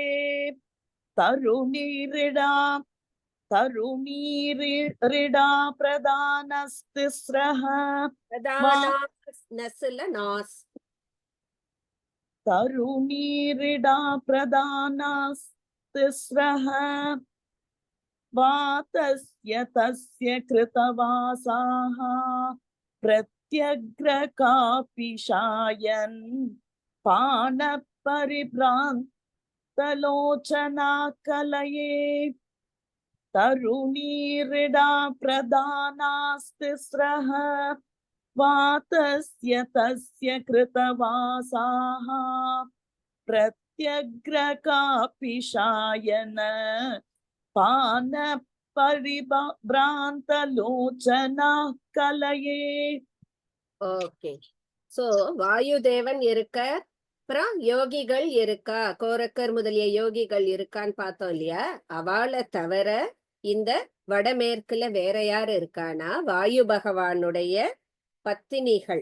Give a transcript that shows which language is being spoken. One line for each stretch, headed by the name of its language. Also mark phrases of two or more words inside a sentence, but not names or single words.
Sanskrit: तरुणीरिडा प्रदानास्तिस्रः तरुणीरिडा प्रदानास्तिस्रः वातस्य तस्य कृतवासाः प्रत्यग्रकापिशायन् पानपरिभ्रान्तलोचना कलये तरुणीरिडा प्रदानास्तिस्रः वातस्य तस्य कृतवासाः प्रत्यग्रकापिशायन पानपरिभ्रान्तलोचना कलये.
Tamil: ஓகே. சோ வாயுதேவன் இருக்க, அப்புறம் யோகிகள் இருக்கா, கோரக்கர் முதலிய யோகிகள் இருக்கான்னு பார்த்தோம் இல்லையா? அவளை தவிர இந்த வடமேற்குல வேற யாரு இருக்கானா, வாயு பகவானுடைய பத்தினிகள்.